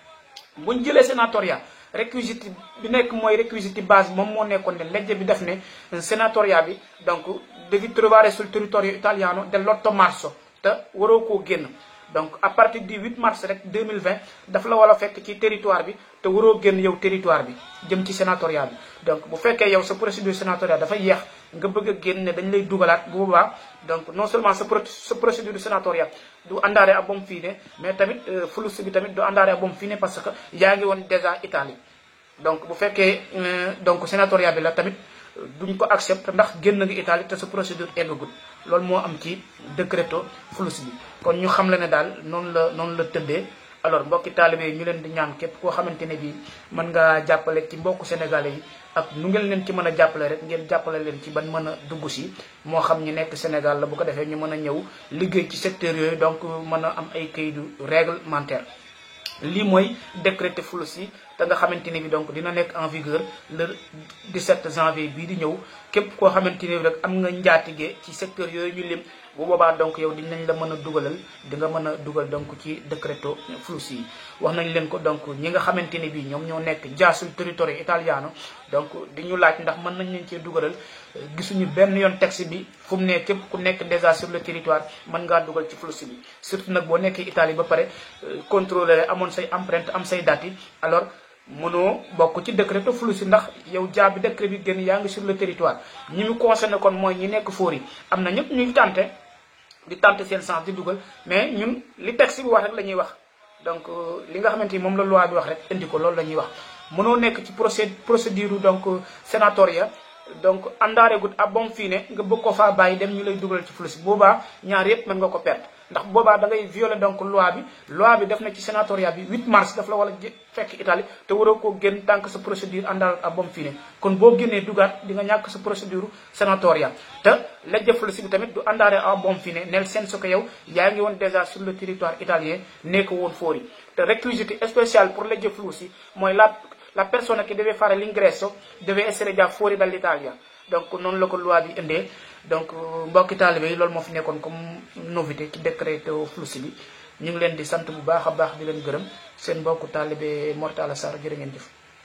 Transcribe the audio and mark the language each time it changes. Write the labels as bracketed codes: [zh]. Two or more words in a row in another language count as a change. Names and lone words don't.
[wo] buñ jëlee sénatoria réquisite bi nekk mooy réquisite base bi moom moo nekkoon ne legge bi def ne sénatoria bi donc [it] devi trovare sul territorio italiano dell'8 marzo [wo] te waroo koo génn donc [fr] à partir du 8 mars [wo] rek 2020 daf la wala fekk ci territoire bi te waroo génn yow territoire bi jëm ci sénatoria bi donc bu fekkee yow sa procédure sénatoriale dafa yeex nga bëgg a génn ne dañ lay dugalaat bu boobaa donc non seulement sa procédure sénatoriale du [it] andare a buon fine [fr] mais tamit [wo] flux bi tamit du andare [it] a buon fine [fr] parce que [wo] yaa ngi woon déjà Italie donc bu fekkee donc sénatoria bi la tamit duñ ko accepte ndax génn nga Italie te sa procédure eggagul loolu moo am ci décréto flux bi kon ñu xam la ne daal noonu la tëddee alors mbokki taalibe yi ñu leen di ñaan képp koo xamante ne bii mën nga jàppale ci mbokku sénégalais yi ak nu ngeen leen ci mën a jàppale rek ngeen jàppale leen ci ban mën a dugg si moo xam ñi nekk Sénégal la bu ko defee ñu mën a ñëw liggéey ci secteur yooyu donc mën a am ay kayitu réglementaire lii mooy décrété flux yi te nga xamante ne bi donc dina nekk [fr] en vigueur le 17 janvier [wo] bii di ñëw képp koo xamante ne bi rek am nga njaatige ci secteur yooyu ñu lim bu boobaa donc yow dinañ la mën a dugalal di nga mën a dugal donc ci décréto flux yi wax nañ leen ko donc ñi nga xamante ne bii ñoom ñoo nekk [it] già sul territorio italiano [wo] donc di ñu laaj ndax mën nañ leen cee dugalal gisuñu benn yoon texte bi fu mu ne képp ku nekk [fr] déjà sur le territoire [wo] mën ngaa dugal ci flux bi surtout nag boo nekkee Italie ba pare contrôler amoon say empreinte am say date yi alors mënoo bokk ci décréto flux yi ndax yow jaabi décret bi génn yaa ngi [fr] sur le territoire [wo] ñi mu concerné kon mooy ñi nekk fóor yi am na ñëpp ñuy tenter seen sens di dugal mais ñun li texte bi wax rek la ñuy wax donc li nga xamante ni moom la loi bi wax rek indi ko loolu la ñuy wax mënoo nekk ci procédure donc sénatoria donc [it] andare gut a buon fine [wo] nga bëgg ko faa bàyyi dem ñu lay dugal ci flux boobaa ñaar yëpp mën nga ko perdre ndax boobaa da ngay violer donc loi bi def na ci sénatoria bi 8 mars daf la wala fekk Italie te waroo koo génn [fr] tant que [wo] sa procédure [it] andare a buon fine [wo] kon boo génnee dugaat di nga ñàkk sa procédure sénatoria te legge flux bi tamit du [it] andare a buon fine nel senso [fr] que [wo] yow yaa ngi woon [fr] déjà sur le territoire italien [wo] nekk woon fóori te [fr] réquisite spécial pour [wo] legge flux yi mooy [it] la persona che deve fare l'ingresso deve essere già fuori dall'Italia [wo] donc noonu la ko loi bi indee donc mbokki taalibe yi loolu moo fi nekkoon [fr] comme novité [wo] ci décréto flux bi ñu ngi leen di sant bu baax a baax di leen gërëm seen mbokku taalibe Mor Talla Sarr jërë ngeen jëf